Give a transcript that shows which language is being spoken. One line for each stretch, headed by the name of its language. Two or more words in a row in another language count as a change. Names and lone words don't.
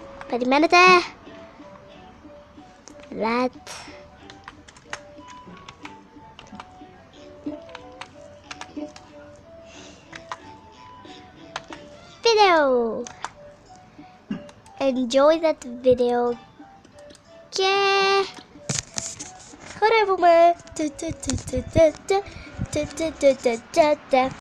Greek: Περιμένετε.
English: That. Video. Enjoy that video.
Greek: Και χορεύουμε.